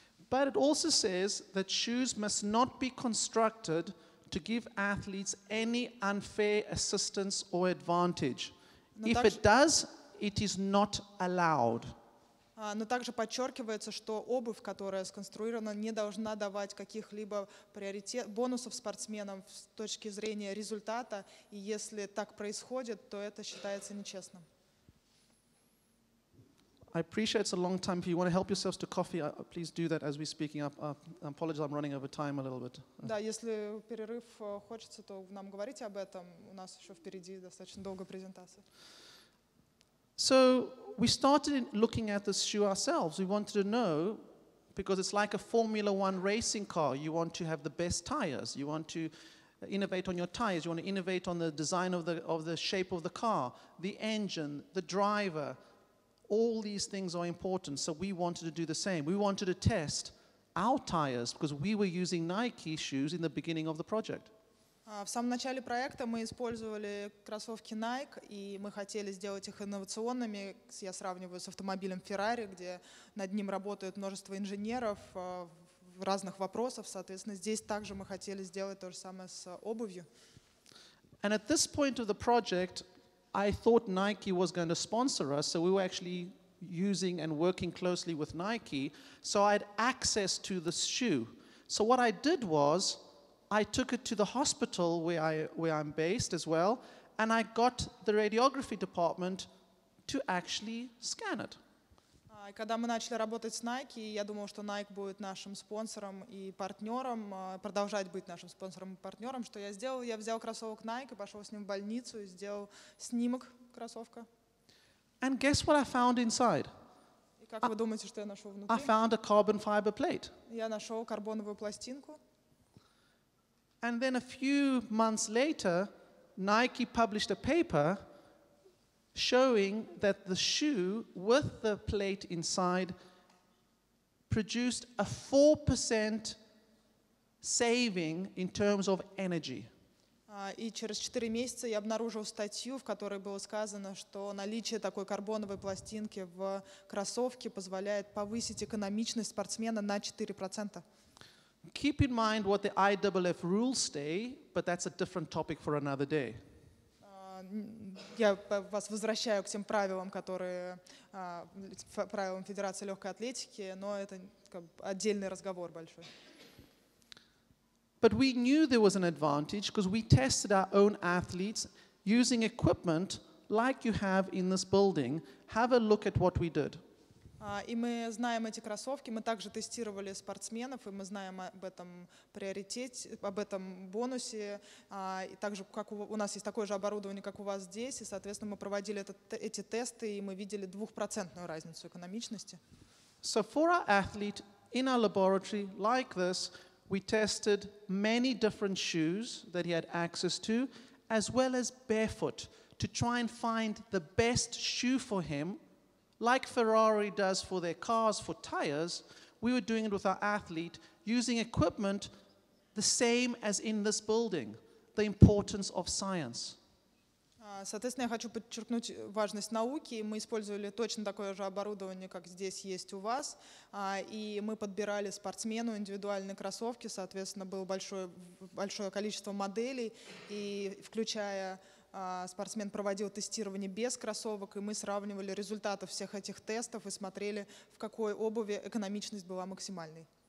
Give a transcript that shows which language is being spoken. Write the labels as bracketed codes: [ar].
[en] But it also says that shoes must not be constructed to give athletes any unfair assistance or advantage. If it does, it is not allowed. [ru] Но также подчеркивается, что обувь, которая сконструирована, не должна давать каких-либо бонусов спортсменам с точки зрения результата, и если так происходит, то это считается нечестным. [en] I appreciate it's a long time. If you want to help yourselves to coffee, please do that as we're speaking up. I apologize, I'm running over time a little bit. [ru] Да, если перерыв хочется, то нам говорите об этом. У нас еще впереди достаточно долгая презентация. [en] So we started looking at this shoe ourselves. We wanted to know, because it's like a Formula One racing car. You want to have the best tires. You want to innovate on your tires. You want to innovate on the design of the shape of the car, the engine, the driver. All these things are important, so we wanted to do the same. We wanted to test our tires because we were using Nike shoes in the beginning of the project. [ru] В самом начале проекта мы использовали кроссовки Nike, и мы хотели сделать их инновационными. Я сравниваю с автомобилем Ferrari, где над ним работает множество инженеров в разных вопросах. Соответственно, здесь также мы хотели сделать то же самое с обувью. [en] And at this point of the project, I thought Nike was going to sponsor us, so we were actually using and working closely with Nike, so I had access to this shoe. So what I did was, I took it to the hospital where I'm based as well, and I got the radiography department to actually scan it. [ru] Когда мы начали работать с Nike, я думал, что Nike будет нашим спонсором и партнером, продолжать быть нашим спонсором и партнером. Что я сделал? Я взял кроссовок Nike, пошел с ним в больницу и сделал снимок кроссовка. [en] And guess what I found inside? [ru] И как вы думаете, что я нашел внутри? [en] I found a carbon fiber plate. [ru] Я нашел карбоновую пластинку. [en] And then a few months later, Nike published a paper showing that the shoe with the plate inside produced a 4% saving in terms of energy. [ru] И через 4 месяца я обнаружил статью, в которой было сказано, что наличие такой карбоновой пластинки в кроссовке позволяет повысить экономичность спортсмена на 4%. [en] Keep in mind what the IAAF rules say, but that's a different topic for another day. [ru] Я вас возвращаю к тем правилам, правилам Федерации легкой атлетики, но это отдельный разговор большой. [en] But we knew there was an advantage because we tested our own athletes using equipment like you have in this building. Have a look at what we did. [ru] И мы знаем эти кроссовки, мы также тестировали спортсменов, и мы знаем об этом приоритете, об этом бонусе. И также как у нас есть такое же оборудование, как у вас здесь, и, соответственно, мы проводили эти тесты, и мы видели 2% разницу экономичности. [en] So for our athlete in our laboratory like this, we tested many different shoes that he had access to, as well as barefoot, to try and find the best shoe for him. Like Ferrari does for their cars, for tires, we were doing it with our athlete, using equipment the same as in this building, the importance of science. [ru] Соответственно, я хочу подчеркнуть важность науки. Мы использовали точно такое же оборудование, как здесь есть у вас. И мы подбирали спортсмену индивидуальные кроссовки. Соответственно, было большое количество моделей, и включая спортсмен проводил тестирование без кроссовок, и мы сравнивали результаты всех этих тестов и смотрели, в какой обуви экономичность была максимальной.